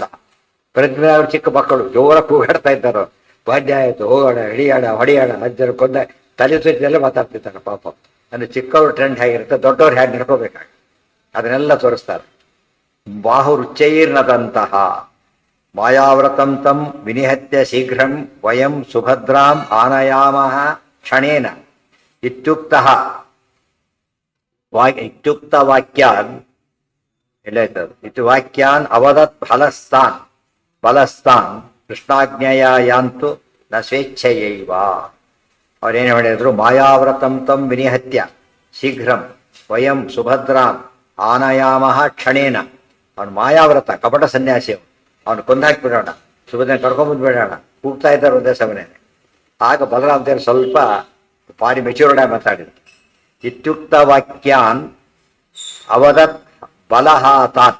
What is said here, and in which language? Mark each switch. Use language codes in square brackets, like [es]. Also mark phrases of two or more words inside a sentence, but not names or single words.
[kn] ಪ್ರದ್ಯುಮ್ನ ಚಿಕ್ಕ ಮಕ್ಕಳು ಜೋರ ಕೂಗಾಡ್ತಾ ಇದ್ದಾರೋ, ಬಾಡ್ಯ ಆಯ್ತು, ಹೋಗೋಣ, ಹಿಡಿಯೋಣ, ಹೊಡಿಯೋಣ, ಅಜ್ಜರು ಕೊಂದ ತಲೆ ಸುತ್ತಲ್ಲೇ ಮಾತಾಡ್ತಿರ್ತಾರೆ ಪಾಪ. ಅಂದ್ರೆ ಚಿಕ್ಕವ್ರ ಟ್ರೆಂಡ್ ಹೇಗಿರುತ್ತೆ, ದೊಡ್ಡವ್ರು ಹೇಗೆ ನಡ್ಕೋಬೇಕಾಗ ಅದನ್ನೆಲ್ಲ ತೋರಿಸ್ತಾರೆ. [sa] ಬಾಹುರುಚ್ಚೈರ್ನದಂತಹ ಮಾಯಾವ್ರತಂ ತಂ ವಿನಿಹತ್ಯ ಶೀಘ್ರಂ ವಯಂ ಸುಭದ್ರಾಂ ಆನಯಾಮಃ ಕ್ಷಣೇನ ಇತ್ಯುಕ್ತಃ ಇತ್ಯುಕ್ತ ವಾಕ್ಯಾನ್ [kn] ಎಲ್ಲಾಯ್ತದ ಇದು [sa] ವಾಕ್ಯಾನ್ ಅವದತ್ ಬಲಸ್ತಾನ್ ಕೃಷ್ಣಾಜ್ಞೆಯ ಯಾಂತು ನ ಸ್ವೇಚ್ಛೆಯೈವ. [kn] ಅವ್ರೇನು ಹೇಳಿದ್ರು, [sa] ಮಾಯಾವ್ರತಂ ತಂ ವಿನಿಹತ್ಯ ಶೀಘ್ರಂ ವಯಂ ಸುಭದ್ರಾಂ ಆನಯಾಮಃ ಕ್ಷಣೇನ. [kn] ಅವನು ಮಾಯಾವ್ರತ, ಕಪಟ ಸನ್ಯಾಸಿ, ಅವನು ಕೊಂದಾಕ್ಬಿಡೋಣ, ಸುಭದ್ರ ಕರ್ಕೊಂಬಂದ್ಬಿಡೋಣ ಕೂಗ್ತಾ ಇದ್ದಾರೆ ಒಂದೇ ಸಮಯ. ಆಗ ಬಲರಾಮದೇವರು ಸ್ವಲ್ಪ ಭಾರಿ ಮೆಚ್ಯೂರ್ಡ್ ಆಗಿ ಮಾತಾಡಿದ್ರು. [sa] ಇತ್ಯುಕ್ತ ವಾಕ್ಯಾನ್ ಅವದತ್ ಬಲಹ ತಾನ್.